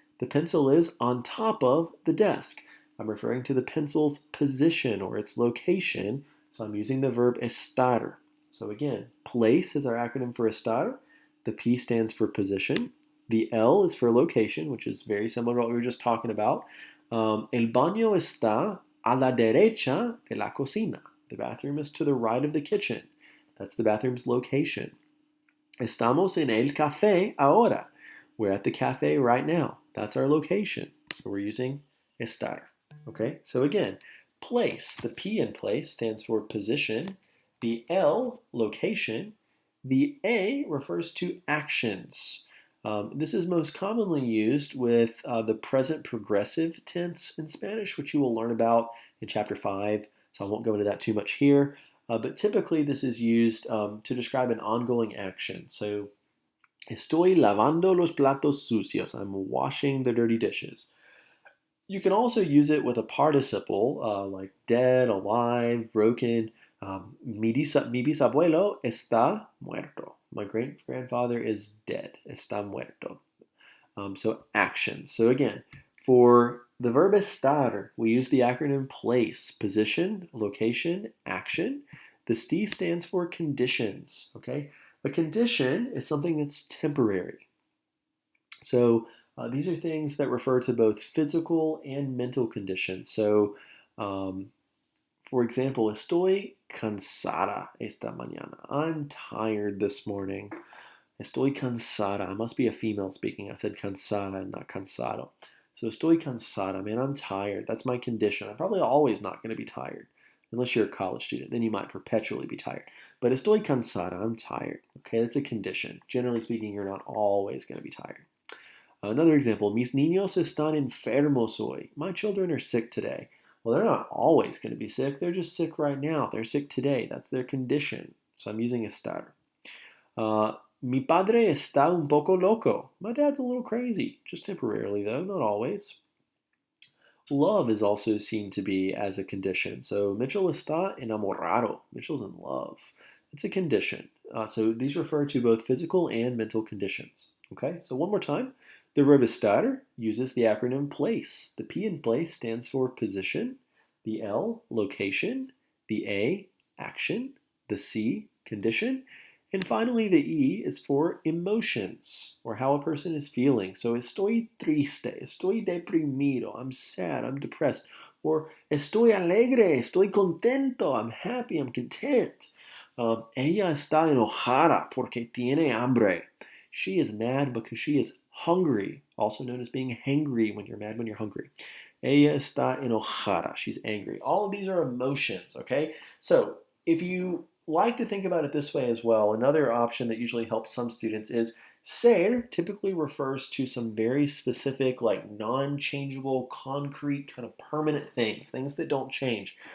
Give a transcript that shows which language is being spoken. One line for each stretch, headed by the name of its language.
English: The pencil is on top of the desk. I'm referring to the pencil's position or its location, so I'm using the verb estar. So again, place is our acronym for estar. The P stands for position. The L is for location, which is very similar to what we were just talking about.
Spanish: El baño está a la derecha de la cocina.
English: The bathroom is to the right of the kitchen. That's the bathroom's location.
Spanish: Estamos en el café ahora.
English: We're at the cafe right now. That's our location. So we're using estar. Okay, so again, place. The P in place stands for position. The L, location. The A refers to actions. This is most commonly used with the present progressive tense in Spanish, which you will learn about in Chapter 5, so I won't go into that too much here. But typically this is used to describe an ongoing action.
Spanish: So, estoy lavando los platos sucios.
English: I'm washing the dirty dishes. You can also use it with a participle like dead, alive, broken.
Spanish: Mi bisabuelo está muerto.
English: My great-grandfather is dead.
Spanish: Está muerto.
English: So actions. So again, for the verb estar, we use the acronym PLACE, position, location, action. The ST stands for conditions, okay? A condition is something that's temporary. So these are things that refer to both physical and mental conditions. So for example,
Spanish: estoy cansada esta mañana.
English: I'm tired this morning.
Spanish: Estoy cansada.
English: I must be a female speaking. I said cansada and not cansado. So
Spanish: estoy cansada,
English: man, I'm tired. That's my condition. I'm probably always not going to be tired. Unless you're a college student, then you might perpetually be tired. But
Spanish: estoy cansada,
English: I'm tired. Okay, that's a condition. Generally speaking, you're not always going to be tired. Another example,
Spanish: mis niños están enfermos hoy.
English: My children are sick today. Well, they're not always going to be sick. They're just sick right now. They're sick today. That's their condition. So I'm using estar.
Spanish: Mi padre está un poco loco.
English: My dad's a little crazy. Just temporarily, though, not always. Love is also seen to be as a condition. So Mitchell
Spanish: está enamorado.
English: Mitchell's in love. It's a condition. So these refer to both physical and mental conditions. Okay, so one more time. The verb estar uses the acronym PLACE. The P in place stands for position. The L, location. The A, action. The C, condition. And finally, the E is for emotions, or how a person is feeling. So,
Spanish: estoy triste, estoy deprimido,
English: I'm sad, I'm depressed. Or,
Spanish: estoy alegre, estoy contento,
English: I'm happy, I'm content.
Spanish: Ella está enojada porque tiene hambre.
English: She is mad because she is hungry, also known as being hangry when you're mad when you're hungry.
Spanish: Ella está enojada,
English: she's angry. All of these are emotions, okay? So, if you like to think about it this way as well, another option that usually helps some students is ser typically refers to some very specific, like non-changeable, concrete, kind of permanent things, things that don't change.